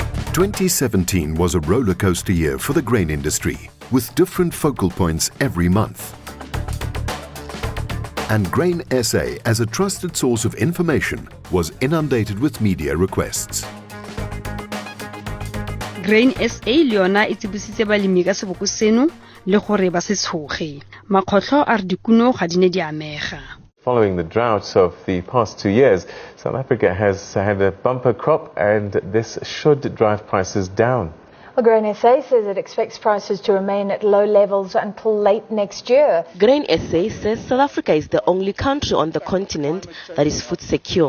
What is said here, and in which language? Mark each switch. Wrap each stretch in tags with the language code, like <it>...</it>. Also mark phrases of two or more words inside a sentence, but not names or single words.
<en>2017 was a rollercoaster year for the grain industry, with different focal points every month. And Grain SA, as a trusted source of information, was inundated with media requests.</en> <st>Grain SA le yona e tsebisitse balemi ka seboko seno le gore ba se tshoge. Makgotlo a re dikuno ga di ne di amega.</st> <en>Following the droughts of the past 2 years, South Africa has had a bumper crop, and this should drive prices down. Well, Grain SA says it expects prices to remain at low levels until late next year. Grain SA says South Africa is the only country on the continent that is food secure.</en>